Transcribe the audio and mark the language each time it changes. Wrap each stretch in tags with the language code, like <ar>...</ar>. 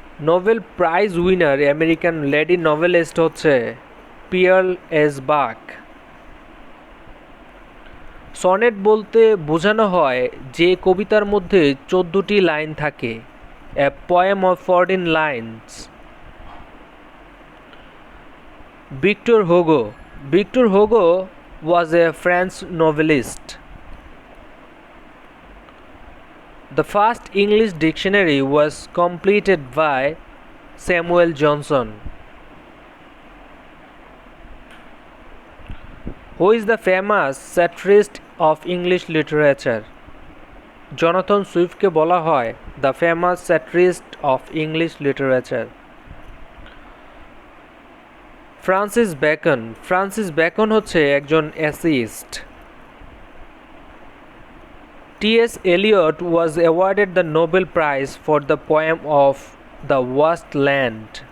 <bn>Nobel prize winner American lady novelist হচ্ছে পিয়ার্ল S বাক। Sonnet বলতে বোঝানো হয় যে কবিতার মধ্যে 14টি লাইন থাকে,</bn> <en>A poem of 14 lines.</en> <bn>Victor Hugo.</bn> <en>Victor Hugo was a French novelist. The first English dictionary was completed by Samuel Johnson. Who is the famous satirist of English literature? Jonathan সুইফটকে</en> <bn>বলা হয়</bn> <en>The famous satirist of English literature.</en> <bn>Francis Bacon. Francis Bacon হচ্ছে একজন assist.</bn> <en>T.S. Eliot was awarded the Nobel Prize for the poem of The Waste Land.</en>